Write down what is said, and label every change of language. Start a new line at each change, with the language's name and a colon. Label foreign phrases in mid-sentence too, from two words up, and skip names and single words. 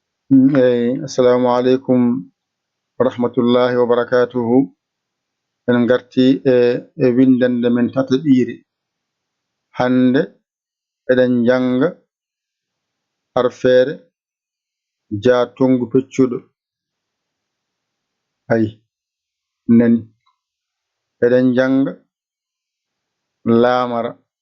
Arabic: Mm, eh, السلام عليكم ورحمة الله وبركاته.
Fula: En garti e, e windande men tataɓire. Hande eɗen janga arfere jaatungu peccuɗo. Ayi, nani. Eɗen janga laamara.